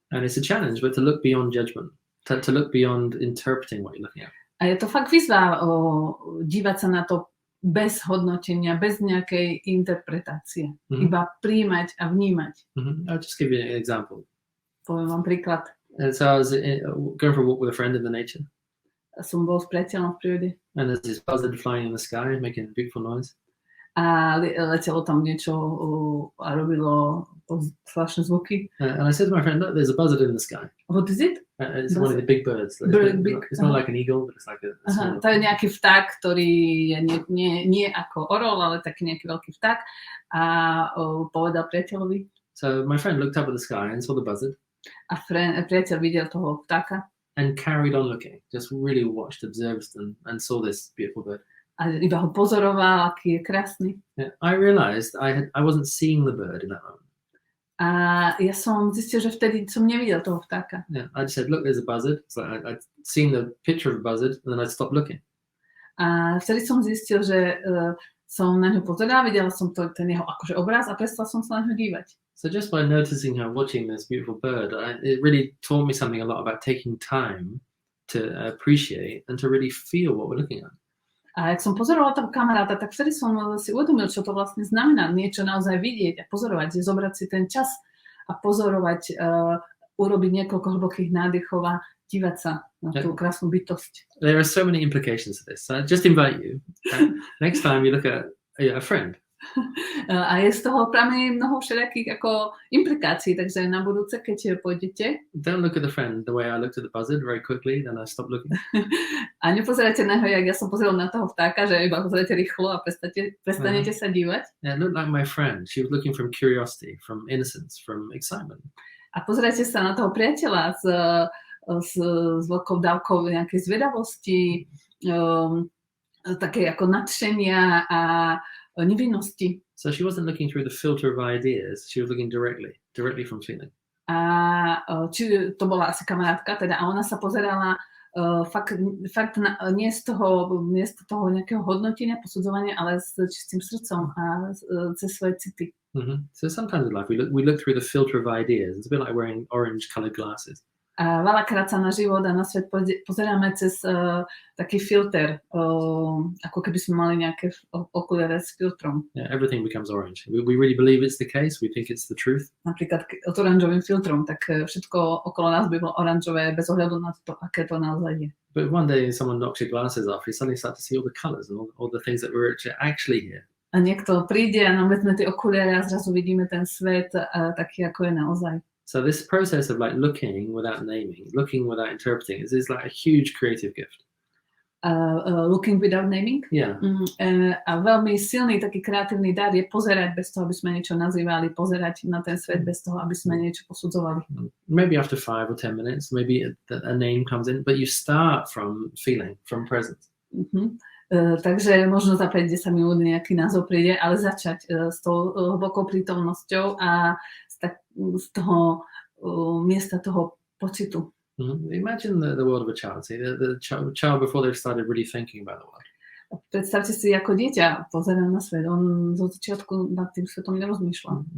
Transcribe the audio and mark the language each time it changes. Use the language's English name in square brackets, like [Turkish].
[English] And it's a challenge, but to look beyond judgment, to look beyond interpreting what you're looking at. [Slovak] A je to fakt výzva dívať sa na to bez hodnotenia, bez nejakej interpretácie. Iba príjmať a vnímať. [English] I'll just give you an example. [Slovak] Poviem vám príklad. [English] And so I was going for a walk with a friend in the nature. [Slovak] Som bol s priateľom v prírode. [English] And there's this buzzard flying in the sky, making a beautiful noise. [Slovak] A letelo tam niečo a robilo zvláštne zvuky. [English] And I said to my friend, look, there's a buzzard in the sky. What is it? It's one of the big birds. It's not like an eagle, but it's like a small... [Slovak] To je nejaký vták, ktorý je nie ako orol, ale taký nejaký veľký vták. A povedal priateľovi. [English] So my friend looked up at the sky and saw the buzzard. [Slovak] A priateľ videl toho vtáka. [English] And carried on looking, just really watched, observed, and saw this beautiful bird. [Slovak] A iba ho pozoroval, aký je krásny. [English] Yeah, I realized I wasn't seeing the bird in that moment. [Slovak] A ja som zistil, že vtedy som nevidel toho vtáka. [English] Yeah, I just said, look, there's a buzzard. So I'd seen the picture of a buzzard, and then I'd stop looking. [Slovak] A vtedy som zistil, že som na ňu pozeral, videla som ten jeho akože obraz a prestal som sa na ňu dívať. [English] So just by noticing her watching this beautiful bird, it really taught me something a lot about taking time to appreciate and to really feel what we're looking at. [Slovak] A ak som pozorovala toho kamaráta, tak vtedy som si uvedomil, čo to vlastne znamená niečo naozaj vidieť a pozorovať, zobrať si ten čas a pozorovať, urobiť niekoľko hlbokých nádychov a dívať sa na tú krásnu bytosť. [English] There are so many implications to this. So I just invite you, next time you look at a friend. [Slovak] A je z toho pramení mnoho všelijakých ako implikácií, takže na budúce, keď pôjdete. [English] Don't look at the friend the way I looked at the buzzard very quickly, then I stopped looking. [Slovak] A nepozerajte na ho, jak ja som pozeral na toho vtáka, že iba pozerajte rýchlo a prestanete sa dívať. [English] Yeah, look like my friend. She was looking from curiosity, from innocence, from excitement. [Slovak] A pozerajte sa na toho priateľa s veľkou dávkou nejakej zvedavosti, také ako nadšenia a nevinnosti. [English] So she wasn't looking through the filter of ideas. She was looking directly from feeling. [Slovak] A či to bola asi kamarátka, teda a ona sa pozerala fakt nie z toho nejakého hodnotenia, posudzovania, ale s čistým srdcom a cez svoje city. Mm-hmm. [English] So sometimes in life we look through the filter of ideas. It's a bit like wearing orange-colored glasses. [Slovak] A veľakrát sa na život a na svet pozeráme cez taký filter, ako keby sme mali nejaké okuliare s filtrom. [English] Yeah, everything becomes orange. We really believe it's the case. We think it's the truth. [Slovak] Napríklad s oranžovým filtrom, tak všetko okolo nás by bolo oranžové bez ohľadu na to, aké to naozaj je. [English] But one day someone knocks your glasses off, you suddenly start to see all the colors and all the things that were actually here. [Slovak] A niekto príde a nám vezme tie okuliare a zrazu vidíme ten svet taký, ako je naozaj. [English] So this process of like looking without naming, looking without interpreting is like a huge creative gift. Looking without naming? Yeah. [Slovak] A veľmi silný taký kreatívny dar je pozerať bez toho, aby sme niečo nazývali, pozerať na ten svet bez toho, aby sme niečo posudzovali. [English] Maybe after 5 or 10 minutes, maybe a name comes in, but you start from feeling, from presence. [Slovak] Takže možno za 5-10 minút nejaký názov príde, ale začať s tou hlbokou prítomnosťou a z toho miesta toho pocitu. [English] Imagine the world of a child. See, the child before they've started really thinking about the world. [Slovak] Predstavte si, ako dieťa pozerá na svet. On zo začiatku nad tým svetom nerozmýšľa.